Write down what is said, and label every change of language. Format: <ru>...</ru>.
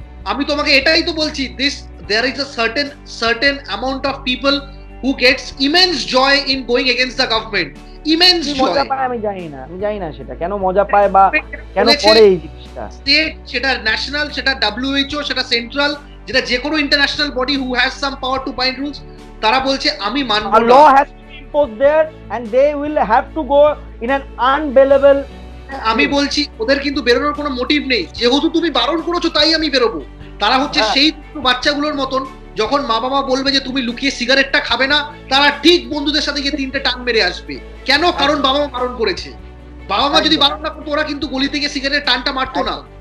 <bn>আমি তোমাকে এটাই তো বলছি,</bn> <en>there is a certain amount of people who gets immense joy in going against the government. Immense joy.</en> <bn>মজা পায়, আমি জানি না সেটা কেন মজা পায় বা কেন করে এই জিনিসটা। স্টেট, সেটা ন্যাশনাল, সেটা WHO, সেটা সেন্ট্রাল, যেটা যে কোনো international body</bn> <en>who has some power to bind rules,</en> <bn>তারা বলছে আমি মানব না।</bn> <en>law has to be imposed there and they will have to go in an unbailable।</en> <bn>আমি বলছি ওদের কিন্তু বেরোনোর কোনো মোটিভ নেই, যেহেতু তুমি বারণ করেছো তাই আমি বেরোবো। তারা হচ্ছে সেই বাচ্চাগুলোর মতন, যখন মা বাবা বলবে যে তুমি লুকিয়ে সিগারেটটা খাবে না, তারা ঠিক বন্ধুদের সাথে গিয়ে 3টে টান মেরে আসবে। কেন? কারণ বাবা মা বারণ করেছে। বাবা মা যদি বারণ না করতো ওরা কিন্তু গলি থেকে সিগারেটের টানটা মারতো না।</bn>